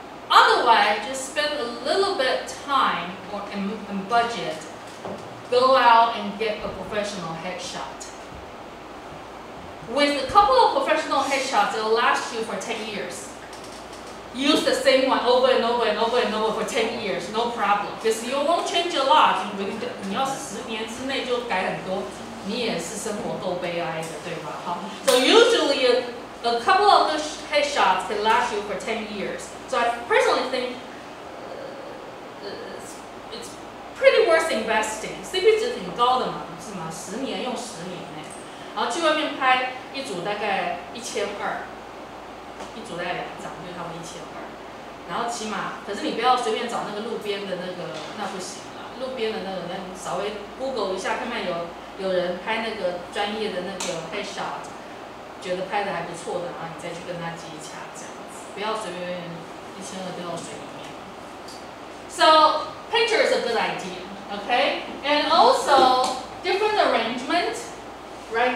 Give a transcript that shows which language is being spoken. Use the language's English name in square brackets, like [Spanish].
[English] Otherwise, just spend a little bit time or and budget, go out and get a professional headshot. With a couple of professional headshots, it will last you for 10 years. Use the same one over and over and over and over for 10 years, no problem. Because you won't change a lot. [Chinese] 你要10年之内就改很多，你也是生活够悲哀的，对吧？ [English] 好 ，So usually a couple of those headshots can last you for 10 years. So I personally think it's pretty worth investing. [Chinese] CP 值挺高的嘛，是吗？10年用10年呢，然后去外面拍一组大概1200。一组大概2张，就差不多1200，然后起码，可是你不要随便找那个路边的那个，那不行啊。路边的那个，那你稍微 Google 一下，看看有人拍那个专业的那个 headshot， 觉得拍的还不错的，然后你再去跟他接洽，这样子，不要随便1200丢到水里面。 [English] So picture is a good idea, okay? And also different arrangement, right?